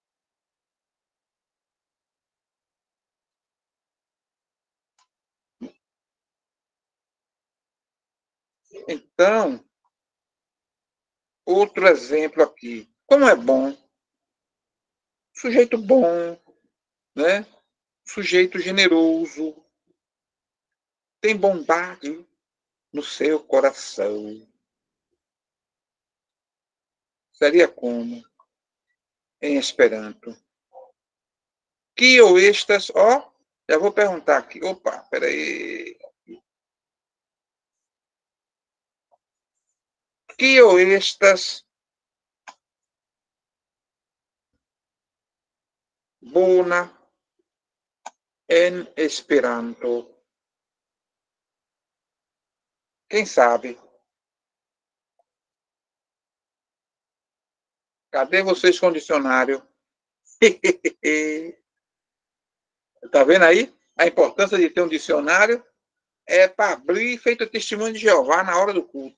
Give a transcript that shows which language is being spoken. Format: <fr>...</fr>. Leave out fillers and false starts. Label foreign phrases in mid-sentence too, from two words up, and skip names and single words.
<pt>Então, outro exemplo aqui. Como é bom? Sujeito bom, né? Sujeito generoso, tem bondade no seu coração. Seria como em Esperanto?</pt> <eo>Kio estas,</eo> <pt>ó, já vou perguntar aqui. Opa, peraí.</pt> <eo>Kio estas bona en Esperanto?</eo> <pt>Quem sabe? Cadê vocês com o dicionário? Tá vendo aí? A importância de ter um dicionário é para abrir feito testemunho de Jeová na hora do culto.</pt>